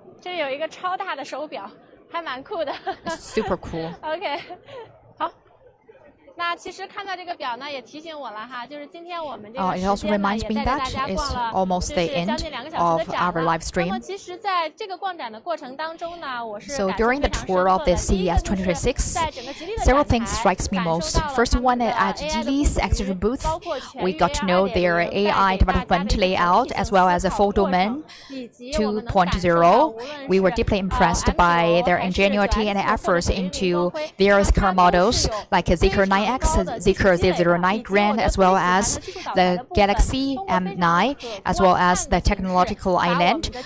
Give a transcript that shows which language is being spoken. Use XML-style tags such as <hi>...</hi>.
<zh>这里有一个超大的手表，还蛮酷的。</zh> <en>Super cool.</en> <zh>OK， 好。那其实看到这个表呢，也提醒我了哈，就是今天我们这个</zh> <en>It also reminds me that it's almost the end of our live stream.</en> <zh>那么其实在这个逛展的过程当中呢，我是</zh> <en>So during the tour of the CES 2026, several things strikes me most. First one, at Geely's exhibition booth, we got to know their AI development layout as well as a full domain 2.0. We were deeply impressed by their ingenuity and efforts into various car models like Zeekr 9X, Zeekr Z09 Grand, as well as the Galaxy M9, as well as the technological island.</en>